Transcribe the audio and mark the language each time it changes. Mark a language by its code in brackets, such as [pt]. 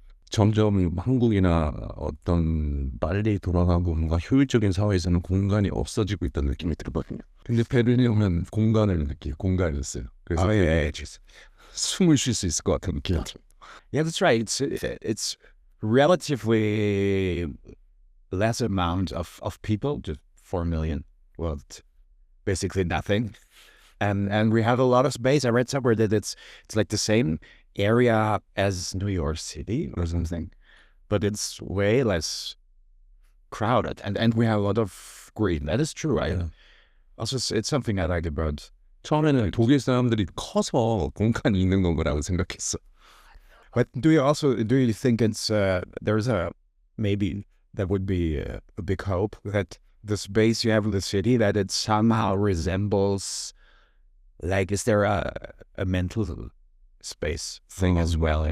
[ko] 점점 한국이나 어떤 빨리 돌아가고 뭔가 효율적인 사회에서는 공간이 없어지고 있다는 느낌이 들거든요. 근데 베를린에 오면 공간을 느끼고 공간이 있어요. 그래서 숨을 쉴 수 있을 것 같은 느낌. [en] yeah, that's right. It's relatively less amount of people, just 4 million. Well, it's basically nothing. And we have a lot of space. I read somewhere that it's like the same area as New York City or something, but it's way less crowded. And we have a lot of green. That is true. Also, it's something I like about. [ko] 처음에는 독일 사람들이 커서 공간이 있는 거라고 생각했어. [en] But do you think it's there's maybe that would be a big hope that the space you have in the city, that it somehow resembles, like, is there a mental space thing as well?